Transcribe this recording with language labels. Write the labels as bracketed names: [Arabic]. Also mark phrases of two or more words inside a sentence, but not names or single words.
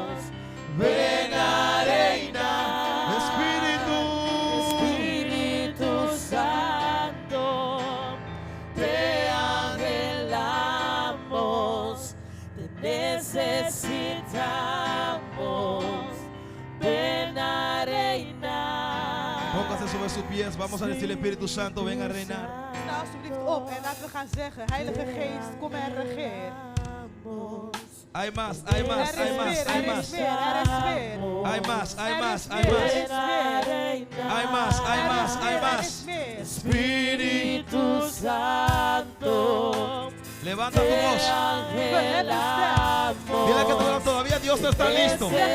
[Spanish] Ven a reinar, Espíritu Santo, te anhelamos, te necesitamos. Ven a reinar. Póngase sobre sus pies, vamos a decirle Espíritu Santo, ven a reinar. [Dutch] Sta alsjeblieft op en laten we gaan zeggen, Heilige Geest, kom en regeer. [Spanish] Hay más, hay más, hay más, hay más. Hay más, hay más, hay más. Hay más, hay más, hay más. Espíritu Santo, Levanta tu voz. Dile que todavía Dios no está listo.